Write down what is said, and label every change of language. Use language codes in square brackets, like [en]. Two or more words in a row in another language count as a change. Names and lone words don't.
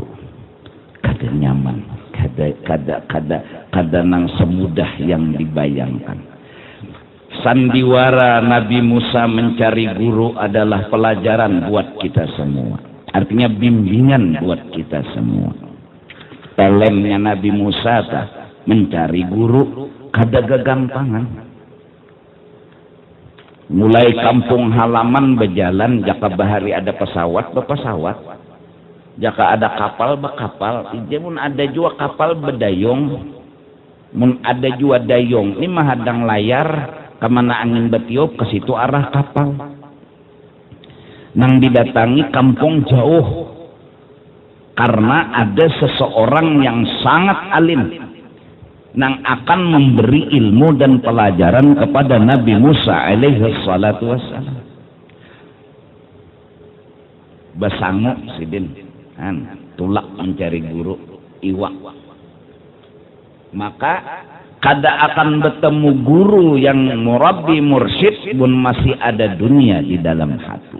[bjn] Kada nyaman, kada nang [id] semudah yang dibayangkan. Sandiwara Nabi Musa mencari guru adalah pelajaran buat kita semua. Artinya bimbingan buat kita semua. [bjn] Talemnya Nabi Musa [id] mencari guru [bjn] kada gagampangan. Mulai kampung halaman berjalan, jaka bahari ada pesawat berpesawat, jaka ada kapal berkapal. Mun ada juga kapal berdayung, mun ada juga dayung. Ini mahadang layar, kemana angin betiup ke situ arah kapal. [id] Nang didatangi kampung jauh, karena ada seseorang yang sangat alim nang akan memberi ilmu dan pelajaran kepada Nabi Musa [ar] عليه الصلاة والسلام. [bjn] Basangu sidin tulak [id] mencari guru [bjn] iwak. [id] Maka kada akan bertemu guru yang murabbi mursyid pun masih ada dunia di dalam hati.